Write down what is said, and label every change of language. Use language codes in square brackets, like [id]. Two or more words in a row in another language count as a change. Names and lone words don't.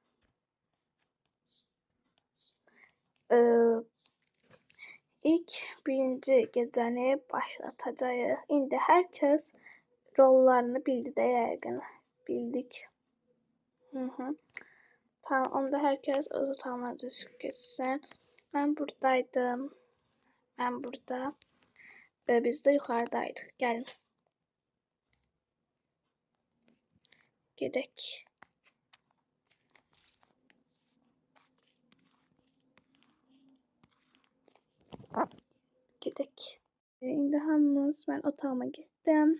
[az] İlk birinci gecəni başlatacağıq. İndi herkes rollarını bildi də yəqin. Bildik. Tamam, onda herkes öz otağına düzgün geçsin. [tr] Ben buradaydım. Ben burada. Biz de yukarıdaydık. Gelin. [az] Gedək. Gedək. İndi hamımız, [tr] ben otağıma gittim.